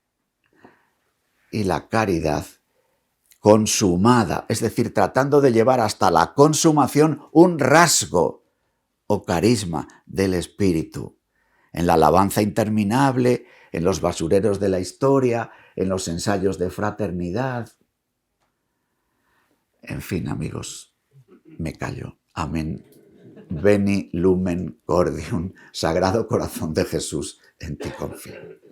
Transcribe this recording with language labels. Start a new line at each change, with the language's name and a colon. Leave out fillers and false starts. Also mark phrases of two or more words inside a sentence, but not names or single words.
Spanish: Y la caridad consumada, es decir, tratando de llevar hasta la consumación un rasgo o carisma del Espíritu, en la alabanza interminable, en los basureros de la historia, en los ensayos de fraternidad. En fin, amigos, me callo. Amén.
Latin: Veni lumen cordium,
Spanish: Sagrado Corazón de Jesús, en ti confío.